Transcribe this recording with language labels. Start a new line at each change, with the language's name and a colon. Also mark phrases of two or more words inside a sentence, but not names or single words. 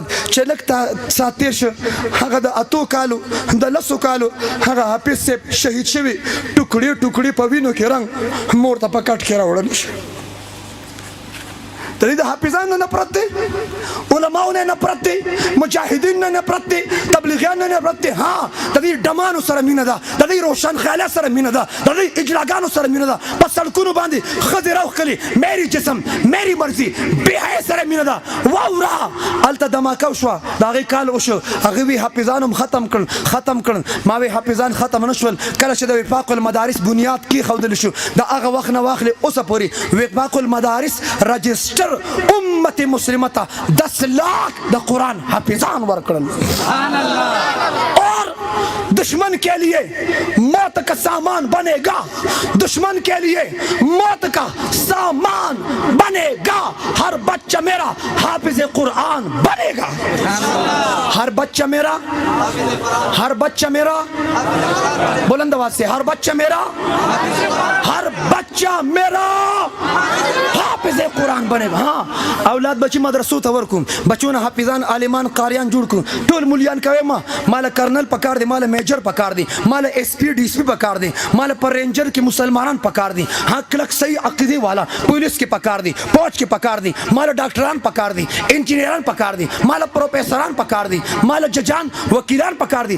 Pashto: چې لږ ساعت تېر شه هغه د 8 کالو د 10 کالو هغه حافظ صاحب شهید شوي ټوکړې ټوکړې په وینو کې رنګ مور ته په کټ کې راوړل شي. د دې حافظانو نه نفرت دی، علماو نه نفرت دی، مجاهدین نه نفرت دی، تبلیغیان نه نفرت دی. ها د دې ډمانو سره مینه ده، د دې روشن خیاله سره مینه ده، د دې اجلاګانو سره مینه ده. په سړکونو باندې ښځې راوښکلي
Urdu: میری جسم میری مرضي
Pashto: بې حیا سره مینه ده. واوره هلته دماکه وشوه، د هغې کال وشو، هغې وی حافظان هم ختم کړل. ما وی حافظان ختم نه شول کله چې د وفاق المدارس بنیاد کېښودل شو. د هغه وخت نه واخلې اوسه پورې وفاق المدارس رجسټر امت مسلمه ته 10 लाख د قرآن حافظان ورکړل.
Urdu: اور دشمن کے لیے موت کا سامان بنے گا، دشمن کے لیے موت کا سامان بنے گا. ہر بچہ میرا حافظ قرآن بنے گا. ہر بچہ میرا بلند آواز سے ہر بچہ میرا حافظ قرآن بنے گا.
Pashto: हाँ اولاد بچی مدرسو ته ورکوم، بچونه حافظان عالمان قاریان جوړ کړو. ټول مولیان کوي ما مال کرنل پکار دی، مال میجر پکار دی، مال ایس پی ڈی سی پکار دی، مال پر رینجر کې مسلمانان پکار دي. ها کلک صحیح عقیده والا پولیس کې پکار دي، فوج کې پکار دي، مال ډاکټران پکار دي، انجینران پکار دي، مال پروفیسوران پکار دي، مال ججان وکیلان پکار دي.